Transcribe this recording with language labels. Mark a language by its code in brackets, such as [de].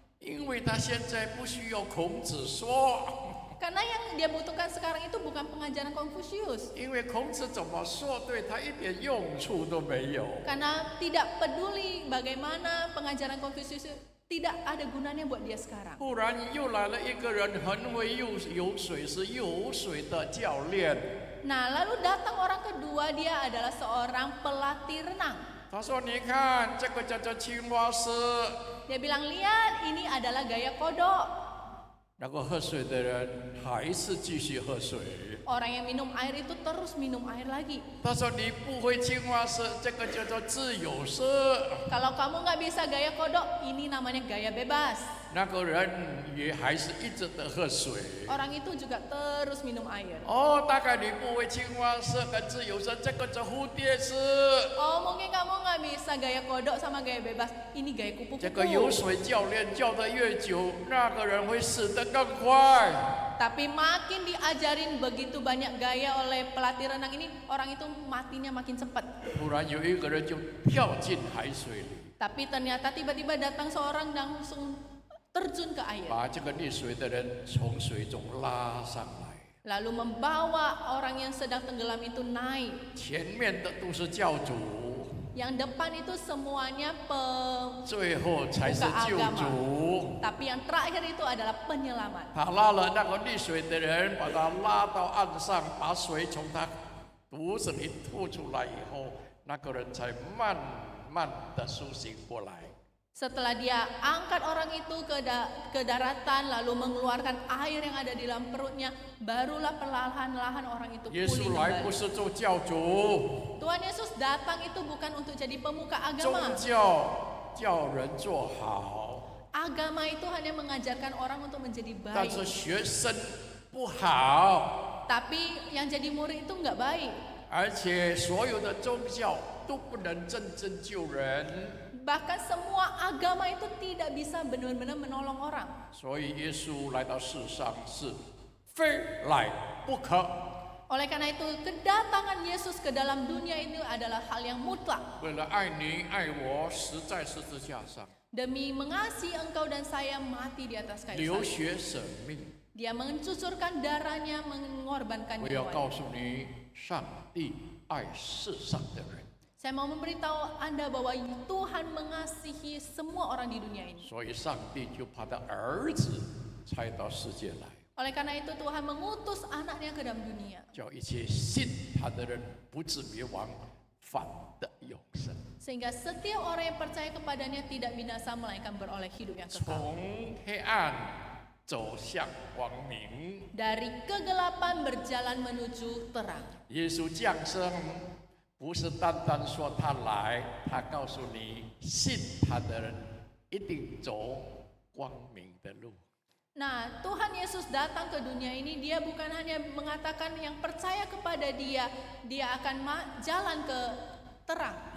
[zh] 因为他现在不需要孔子说， [id] Karena yang dia butuhkan sekarang itu bukan pengajaran Konfusius. [zh] 因为孔子怎么说对他一点用处都没有。 [id] Karena tidak peduli bagaimana pengajaran Konfusius tidak ada gunanya buat dia sekarang. [zh] 忽然又来了一个人，很会游水，是游水的教练。 [id] Nah, lalu datang orang kedua, dia adalah seorang pelatih renang. [zh] 他说：“你看，这个叫做青蛙式。” [id] Dia bilang, lihat ini adalah gaya kodok. [zh] 那个喝水的人还是继续喝水。 [id] Orang yang minum air itu terus minum air lagi. [zh] 他说：“你不会青蛙式，这个叫做自由式。” [id] Kalau kamu nggak bisa gaya kodok, ini namanya gaya bebas. [zh] 那个人也还是一直的喝水。 [id] Orang itu juga terus minum air. [zh] 哦，大概你不会青蛙式跟自由式，这个叫蝴蝶式。 [id] Oh, mungkin kamu nggak bisa gaya kodok sama gaya bebas. Ini gaya [zh] 这个游 [id] kupu-kupu. [zh] 水教练教得越久，那个人会死得更快。 [id] Tapi makin diajarin begitu banyak gaya oleh pelatih renang ini, orang itu matinya makin cepat. [zh] 突然有一个人就跳进海水里， [id] Tapi ternyata tiba-tiba datang seorang dan langsung terjun ke air. [zh] 把这个溺水的人从水中拉上来。 [id] Lalu membawa orang yang sedang tenggelam itu naik. [zh] 前面的都是教主， [id] Yang depan itu semuanya [zh] 最后才是救主。 [id] tapi yang terakhir itu adalah penyelamat. [zh] 他拉了那个溺水的人，把他拉到岸上，把水从他肚子里吐出来以后，那个人才慢慢的苏醒过来。 [id] Setelah dia angkat orang itu ke daratan, lalu mengeluarkan air yang ada di dalam perutnya, barulah perlahan-lahan orang itu [zh] 耶 [id] pulih [zh] 稣来不是做教主， [id] Tuhan Yesus datang itu bukan untuk jadi pemuka [zh] 宗 [id] agama. [zh] 教叫人做好， [id] Agama itu hanya mengajarkan orang untuk menjadi [zh] 但是 [id] baik. [zh] 学生不好， [id] Tapi yang jadi murid itu nggak baik. [zh] 而且所有的宗教都不能真正救人。 [id] Bahkan semua agama itu tidak bisa benar-benar menolong orang. [zh] 所以耶稣来到世上是非来不可。 [id] Oleh karena itu, kedatangan Yesus ke dalam dunia ini adalah hal yang mutlak. [zh] 为了爱你爱我，死在十字架上， [id] Demi mengasihi engkau dan saya mati di atas kayu [zh] 流 [id] salib. [zh] 血舍命。 [id] Dia mencucurkan darahnya, mengorbankan [zh] 我要 [id] nyawanya. [zh] 告诉你，上帝爱世上的人， [id] Saya mau memberitahu Anda bahwa Tuhan mengasihi semua orang di dunia ini. [zh] 所以上帝就把他儿子差到世界来， [id] Oleh karena itu Tuhan mengutus anaknya ke dalam dunia. [zh] 叫一切信他的人不至灭亡，反得永生。 [id] Sehingga setiap orang yang percaya kepadanya tidak binasa melainkan beroleh hidup yang kekal. [zh] 从黑暗走向光明。 [id] Dari kegelapan berjalan menuju terang. [zh] 耶稣降生，不是单单说他来，他告诉你，信他的人一定走光明的路。 [id] Nah, Tuhan Yesus datang ke dunia ini, dia bukan hanya mengatakan yang percaya kepada dia, dia akan jalan ke terang.